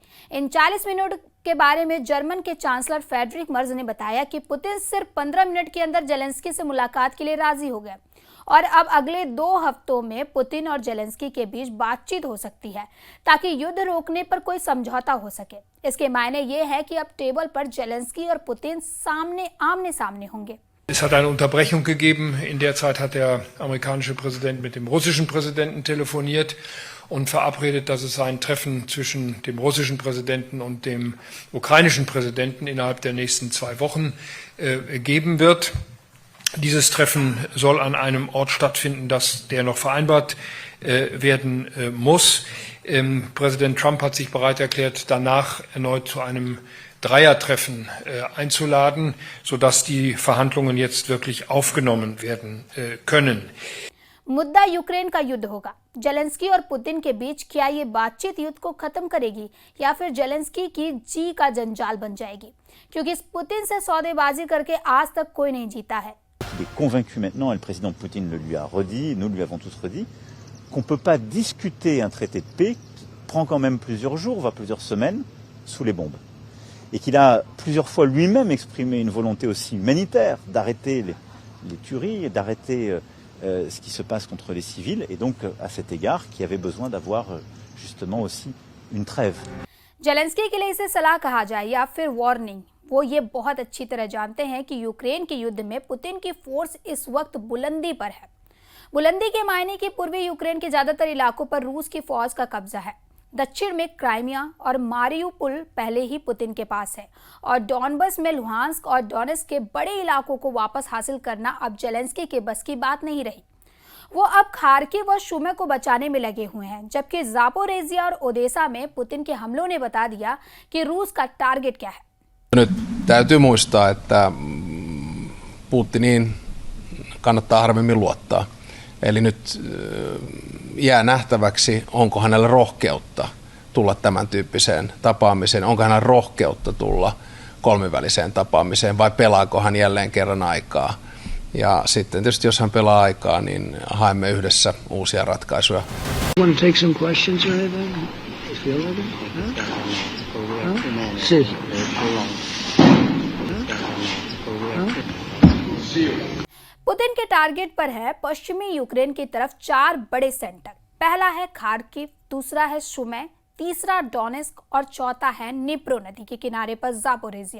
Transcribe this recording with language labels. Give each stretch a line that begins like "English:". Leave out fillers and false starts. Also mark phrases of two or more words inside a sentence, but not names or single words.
Hindi: इन 40 मिनट के बारे में जर्मन के चांसलर फ्रेडरिक मर्ज ने बताया कि पुतिन सिर्फ 15 मिनट के अंदर जेलेंस्की से मुलाकात के लिए राजी हो गए और अब अगले 2 हफ्तों में पुतिन और जेलेंस्की के बीच बातचीत हो सकती है ताकि युद्ध रोकने पर कोई समझौता हो सके। इसके मायने ये है कि अब टेबल पर जेलेंस्की और पुतिन आमने सामने होंगे।
German: Es hat eine Unterbrechung gegeben. In der Zeit hat der amerikanische Präsident mit dem russischen Präsidenten telefoniert und verabredet, dass es ein Treffen zwischen dem russischen Präsidenten und dem ukrainischen Präsidenten innerhalb der nächsten 2 Wochen geben wird. Dieses Treffen soll an einem Ort stattfinden, der noch vereinbart werden muss. Präsident Trump hat sich bereit erklärt, danach erneut zu einem Dreiertreffen einzuladen, sodass die Verhandlungen jetzt wirklich aufgenommen werden können.
Hindi: मुद्दा यूक्रेन का युद्ध होगा। जेलेंस्की और पुतिन के बीच क्या ये बातचीत युद्ध को खत्म करेगी या फिर जेलेंस्की की जी का जंजाल बन जाएगी, क्योंकि इस पुतिन से सौदेबाजी करके आज तक कोई नहीं जीता है।
French: Il est convaincu maintenant, et le président Poutine le lui a redit, nous lui avons tous redit, qu'on ne peut pas discuter un traité de paix qui prend quand même plusieurs jours, voire plusieurs semaines, sous les bombes. Et qu'il a plusieurs fois lui-même exprimé une volonté aussi humanitaire d'arrêter les tueries et d'arrêter ce qui se passe contre les civils. Et donc, à cet égard, qui avait besoin d'avoir justement aussi une trêve.
Hindi: जेलेंस्की के लिए इसे सलाह कहा जाए या फिर वार्निंग, वो ये बहुत अच्छी तरह जानते हैं कि यूक्रेन के युद्ध में पुतिन की फोर्स इस वक्त बुलंदी पर है। बुलंदी के मायने कि पूर्वी यूक्रेन के ज्यादातर इलाकों पर रूस की फौज का कब्जा है। दक्षिण में क्राइमिया और मारियुपोल पहले ही पुतिन के पास है और डॉनबस में लुहांस्क और डोनेट्स्क के बड़े इलाकों को वापस हासिल करना अब जेलेंस्की के बस की बात नहीं रही। वो अब खार्किव व शुमे को बचाने में लगे हुए हैं, जबकि ज़ापोरेजिया और ओदेसा में पुतिन के हमलों ने बता दिया कि रूस का टारगेट क्या है।
Finnish: Nyt täytyy muistaa, että Putiniin kannattaa harvemmin luottaa. Eli nyt jää nähtäväksi, onko hänellä rohkeutta tulla tämän tyyppiseen tapaamiseen, onko hänellä rohkeutta tulla kolmiväliseen tapaamiseen vai pelaako hän jälleen kerran aikaa. Ja sitten tietysti jos hän pelaa aikaa, niin haemme yhdessä uusia ratkaisuja.
English: Want to take some questions or anything? You feel like it? Huh? See.
Hindi: पुतिन के टारगेट पर है पश्चिमी यूक्रेन की तरफ 4 बड़े सेंटर। पहला है खार्किव, दूसरा है शुमे, तीसरा डोनेट्स्क और चौथा है निप्रो नदी के किनारे पर ज़ापोरेजिया।